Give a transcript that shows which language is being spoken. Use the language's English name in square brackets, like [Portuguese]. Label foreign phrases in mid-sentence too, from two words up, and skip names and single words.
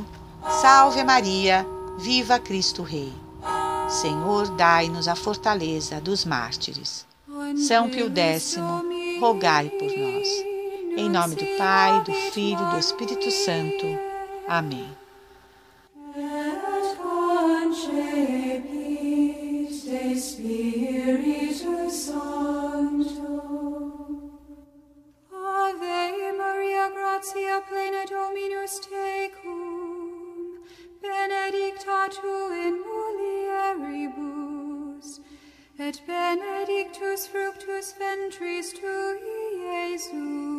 [Portuguese] Salve Maria, viva Cristo Rei. Senhor, dai-nos a fortaleza dos mártires. São Pio X, rogai por nós. Em nome do Pai, do Filho e do Espírito Santo. Amém. [Latin] recepit de Spiritu Sancto. Ave Maria, gratia plena Dominus tecum, benedicta tu in et benedictus fructus ventris tui, Iesus.